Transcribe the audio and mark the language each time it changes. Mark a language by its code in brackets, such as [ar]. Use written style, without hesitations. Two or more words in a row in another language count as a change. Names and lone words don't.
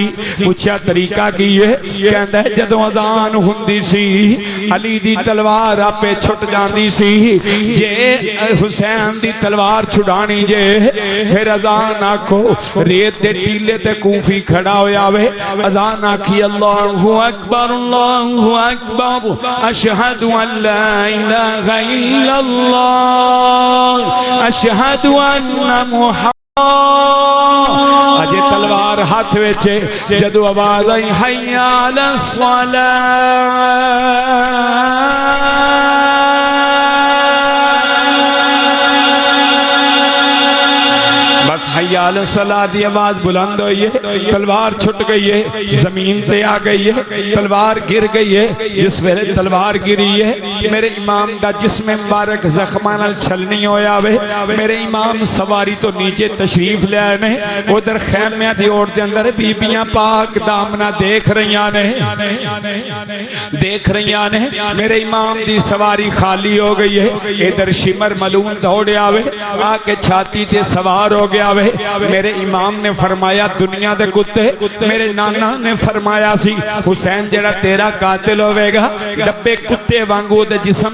[pa] ਪੁੱਛਿਆ ਤਰੀਕਾ ਕੀ ਹੈ ਕਹਿੰਦਾ ਜਦੋਂ ਅਜ਼ਾਨ ਹੁੰਦੀ ਸੀ ਅਲੀ ਦੀ ਤਲਵਾਰ ਆਪੇ ਛੁੱਟ ਜਾਂਦੀ ਸੀ ਜੇ ਹੁਸੈਨ ਦੀ ਤਲਵਾਰ ਛੁਡਾਣੀ ਜੇ ਫਿਰ ਅਜ਼ਾਨ ਆਖੋ ਰੇਤ ਦੇ ਟੀਲੇ ਤੇ ਕੂਫ਼ੀ ਖੜ੍ਹਾ ਹੋਇਆ ਵੇ ਅਜ਼ਾਨ ਆਖੀ [ar] الله أكبر أشهد أن لا إله إلا الله أشهد أن [pa] ਮੁਹੰਮਦ ਅਜੇ ਤਲਵਾਰ ਹੱਥ ਵਿਚ ਜਦੋਂ ਆਵਾਜ਼ ਆਈ [ar] حي على الصلاة حي على الصلاة [pa] ਦੀ ਆਵਾਜ਼ ਬੁਲੰਦ ਹੋਈ ਹੈ ਤਲਵਾਰ ਛੁੱਟ ਗਈ ਹੈ ਜ਼ਮੀਨ ਪੇ ਆ ਗਈ ਹੈ ਤਲਵਾਰ ਗਿਰ ਗਈ ਹੈ ਜਿਸ ਵੇਲੇ ਤਲਵਾਰ ਗਿਰੀ ਹੈ ਮੇਰੇ ਇਮਾਮ ਦਾ ਜਿਸਮ ਮੁਬਾਰਕ ਜ਼ਖ਼ਮਾਂ ਨਾਲ ਛਲਣੀ ਹੋਇਆ ਵੇ ਮੇਰੇ ਇਮਾਮ ਸਵਾਰੀ ਤੋਂ ਨੀਚੇ ਤਸ਼ਰੀਫ਼ ਲੈ ਆਏ ਨੇ ਉਧਰ ਖ਼ੈਮਿਆਂ ਦੀ ਓਰ ਦੇ ਅੰਦਰ ਬੀਬੀਆਂ ਪਾਕ ਦਾਮਨਾ ਦੇਖ ਰਹੀ ਨੇ ਮੇਰੇ ਇਮਾਮ ਦੀ ਸਵਾਰੀ ਖ਼ਾਲੀ ਹੋ ਗਈ ਹੈ ਇਧਰ ਸ਼ਿਮਰ ਮਲਊਨ ਦੌੜੇ ਆਵੇ ਆ ਕੇ ਛਾਤੀ ਸੇ ਸਵਾਰ ਹੋ ਗਿਆ ਵੇ ਮੇਰੇ ਇਮਾਮ ਨੇ ਫ਼ਰਮਾਇਆ ਦੁਨੀਆ ਦੇ ਕੁੱਤੇ ਮੇਰੇ ਨਾਨਾ ਨੇ ਫ਼ਰਮਾਇਆ ਸੀ ਹੁਸੈਨ ਜੇੜ੍ਹਾ ਤੇਰਾ ਕਾਤਿਲ ਹੋਵੇਗਾ ਡੱਬੇ ਕੁੱਤੇ ਵਾਂਗੂ ਦੇ ਜਿਸਮ